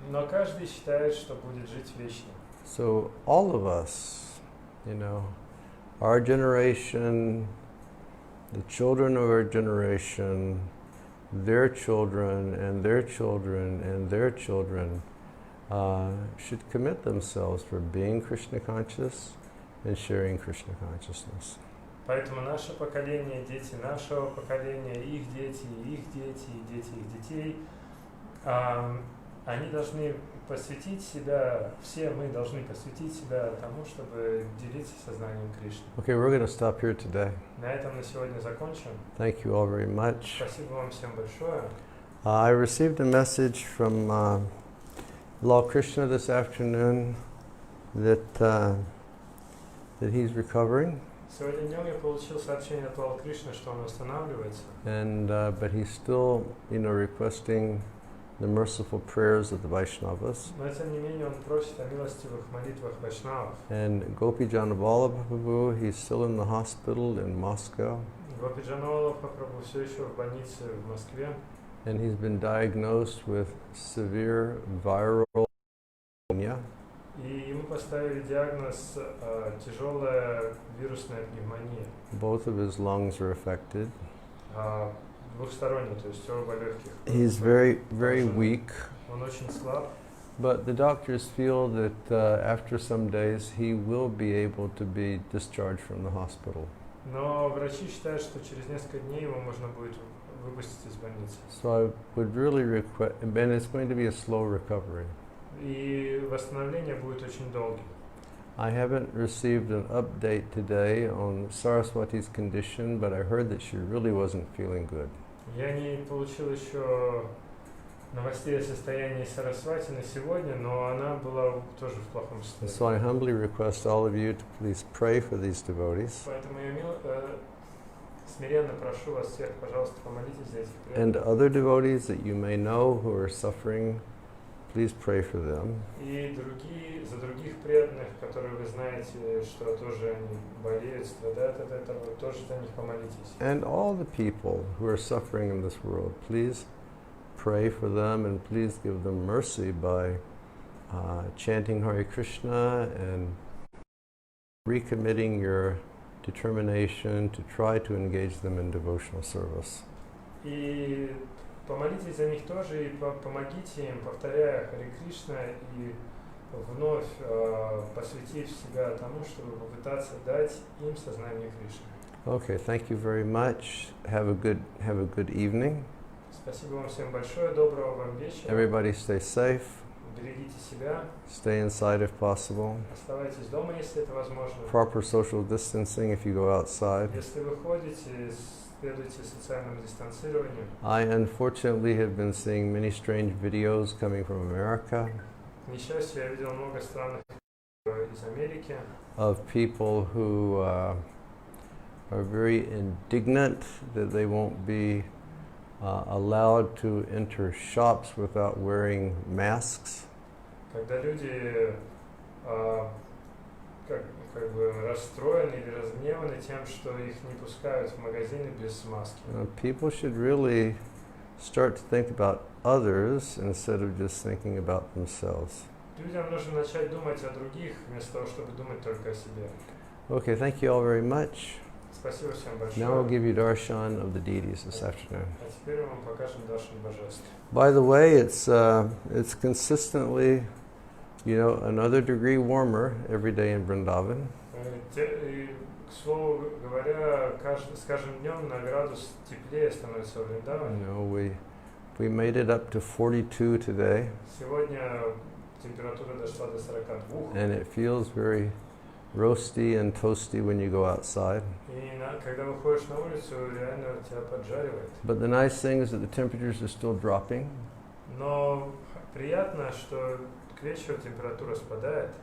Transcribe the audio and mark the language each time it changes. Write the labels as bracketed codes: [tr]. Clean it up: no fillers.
[ru] Но каждый считает, что будет жить вечно. [en] So all of us, our generation, the children of our generation, their children and their children and their children should commit themselves for being Krishna conscious and sharing Krishna consciousness. [ru] Поэтому наше поколение, дети нашего поколения, их дети, и их дети, и дети их детей, они должны посвятить себя, все мы должны посвятить себя тому, чтобы делиться сознанием Кришны. [en] Okay, we're going to stop here today. [ru] На этом на сегодня закончим. [en] Thank you all very much. [ru] Спасибо вам всем большое. [en] I received a message from Lord Krishna this afternoon that he's recovering. [ru] Сегодня днем я получил сообщение от Лала Кришны, что он восстанавливается. [en] And but he's still, requesting the merciful prayers of the Vaishnavas. [ru] Но тем не менее он просит о милостивых молитвах вайшнавов. [en] And Gopi Janavallabha Prabhu, he's still in the hospital in Moscow. [ru] Гопи Джанавалабха Прабху все еще в больнице в Москве. [en] And he's been diagnosed with severe viral pneumonia. [ru] И ему поставили диагноз тяжелая вирусная пневмония. [en] Both of his lungs are affected. [ru] Двухсторонний, то есть оба легких. [en] He's very, very weak. [ru] Он очень слаб. [en] But the doctors feel that after some days he will be able to be discharged from the hospital. [ru] Но врачи считают, что через несколько дней его можно будет выпустить из больницы. [en] So I would really request, and it's going to be a slow recovery. [ru] И восстановление будет очень долгим. [en] I haven't received an update today on Saraswati's condition, but I heard that she really wasn't feeling good. [ru] Я не получил еще новостей о состоянии Сарасвати на сегодня, но она была тоже в плохом состоянии. [en] So I humbly request all of you to please pray for these devotees. [ru] Поэтому я смиренно прошу вас всех, пожалуйста, помолитесь за этих [en] And [ru] преданных. [en] other devotees that you may know who are suffering, please pray for them. [ru] И за других преданных, которые вы знаете, что тоже они болеют, страдают от этого, тоже за них помолитесь. [en] And all the people who are suffering in this world, please pray for them and please give them mercy by chanting Hare Krishna and recommitting your determination to try to engage them in devotional service. [ru] И помолитесь за них тоже, и помогите им, повторяя Харе Кришна, и вновь посвятив себя тому, чтобы попытаться дать им сознание Кришны. [en] Okay, thank you very much. Have a good evening. [ru] Спасибо вам всем большое, доброго вам вечера. [en] Everybody stay safe. [ru] Берегите себя. [en] Stay inside if possible. [ru] Оставайтесь дома, если это возможно. [en] Proper social distancing if you go outside. [ru] Если вы ходите, следуйте социальному дистанцированию. [en] I unfortunately have been seeing many strange videos coming from America [ru] К несчастью, я видел много странных из Америки, [en] of people who are very indignant that they won't be allowed to enter shops without wearing masks. [ru] когда люди как бы расстроены или разгневаны тем, что их не пускают в магазины без маски. [en] People should really start to think about others instead of just thinking about themselves. [ru] Людям нужно начать думать о других, вместо того, чтобы думать только о себе. [en] Okay, thank you all very much. [ru] Спасибо всем большое. [en] Now we'll give you darshan of the deities this afternoon. [ru] А теперь мы вам покажем Даршан божеств. [en] By the way, it's consistently, another degree warmer every day in Vrindavan. [ru] И, к слову говоря, с каждым днем на градус теплее становится в Вриндаване. [en] We made it up to 42 today, [ru] Сегодня температура дошла до 42. [en] and it feels very roasty and toasty when you go outside. [ru] И когда выходишь на улицу, реально тебя поджаривает. [en] But the nice thing is that the temperatures are still dropping. [ru] Но приятно, что к вечеру температура спадает.